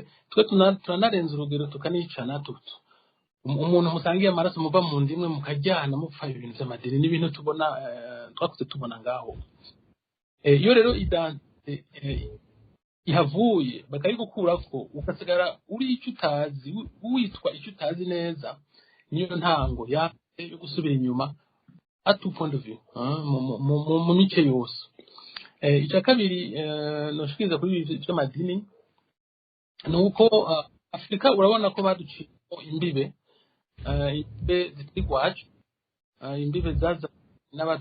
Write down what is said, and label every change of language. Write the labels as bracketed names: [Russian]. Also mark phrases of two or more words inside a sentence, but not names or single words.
[Rundi] Twe turanarenza urugero tukanicana tutu. Umuntu musangiye amaraso muva mu ndimwe mukajyana mupfa ibintu by'amadini n'ibintu tubona twakuze tubona ngaho. Iyo rero identité ihavuye bakayigukurako, ukasigara uri icyo utazi, witwa icyo utazi neza, niyo ntango yo gusubira inyuma [French] à tout point de vue, [Rundi] mu mice yose. Icya kabiri noshikiriza kuri ibi by'amadini nuko Afurika urabona ko baduciye imbibe zitari gwacu, imbibe zaza n'abadukolonije.